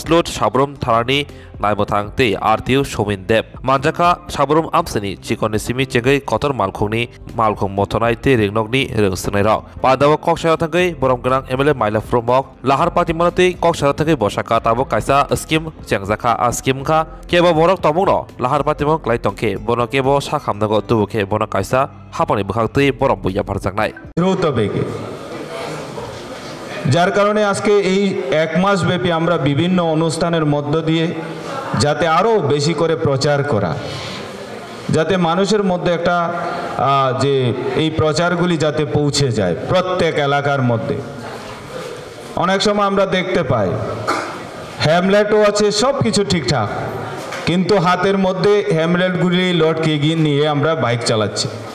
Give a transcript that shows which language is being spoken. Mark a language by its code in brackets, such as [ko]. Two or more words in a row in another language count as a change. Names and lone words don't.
[trp] लुट साबरम थारानि नायमथां ते आरटीओ सौमिन देब माजाखा साबरम आमसनि चिकनि सिमि चेगै कतर मालखुंनि मालखुं मथनाय ते रेंनगनि रोंसनाय र पादाव कक्सरा थांगै बरम गोनां एमएलए माइला फ्रमहक लाहार पार्टी मनते कक्सरा थांगै बसाका ताबो काइसा स्किम चेंजाखा आ स्किम खा केबो बरक तमुनो लाहार पार्टी मन क्लाइ तंखे बनो केबो सा खामनागो तुबुखे बनो काइसा हापानि बखाक्तै बरम बुया फारजांनाय [bn] রৌতবেগে যার কারণে আজকে এই এক মাস ব্যাপী আমরা বিভিন্ন অনুষ্ঠানের মধ্য দিয়ে যাতে আরো বেশি করে প্রচার করা যাতে মানুষের মধ্যে একটা যে এই প্রচারগুলি যাতে পৌঁছে যায় প্রত্যেক এলাকার মধ্যে অনেক সময় আমরা দেখতে পাই হ্যামলেটও আছে সব কিছু ঠিকঠাক কিন্তু হাতের মধ্যে হ্যামলেটগুলি লটকে গিয়ে নিয়ে আমরা বাইক চালাচ্ছি